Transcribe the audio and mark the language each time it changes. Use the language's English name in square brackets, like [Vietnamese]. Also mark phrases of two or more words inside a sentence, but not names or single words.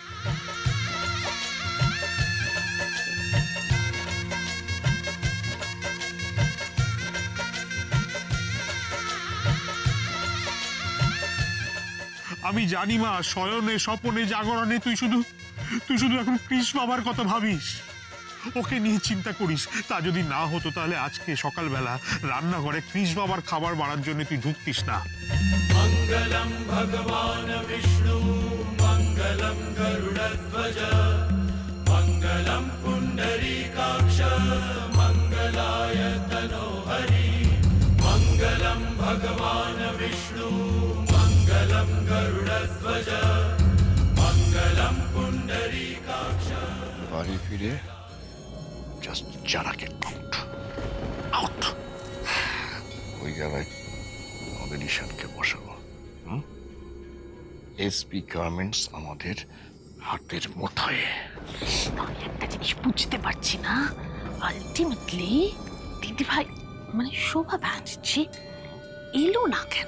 [Bangla] আমি জানি মা, শয়নে স্বপনে জাগরণে তুই শুধু এখন কৃষ বাবার কথা ভাবিস, ওকে নিয়ে চিন্তা করিস। তা যদি না হতো তাহলে আজকে সকালবেলা রান্নাঘরে কৃষ বাবার খাবার বাড়ার জন্য তুই ঢুকতিস না। [Sanskrit] मङ्गलं भगवान् विष्णु मङ्गलं गरुडध्वज मङ्गलं पुण्डरीकाक्ष मङ्गलाय तनोहरि मङ्गलं भगवान् विष्णु मङ्गलं गरुडध्वज मङ्गलं पुण्डरीकाक्ष। [Bangla] বাড়ি ফিরে জাস্ট জারাকে [English] out out, [Bangla] ওই জায়গায় আমাদের ঈশানকে বসাবো। এসপি গার্মেন্টস আমাদের হাতের মুঠোয়। আমি একটা জিনিস বুঝতে পারছি না, আলটিমেটলি দিদি ভাই মানে শোভা ব্যানার্জি এলো না কেন?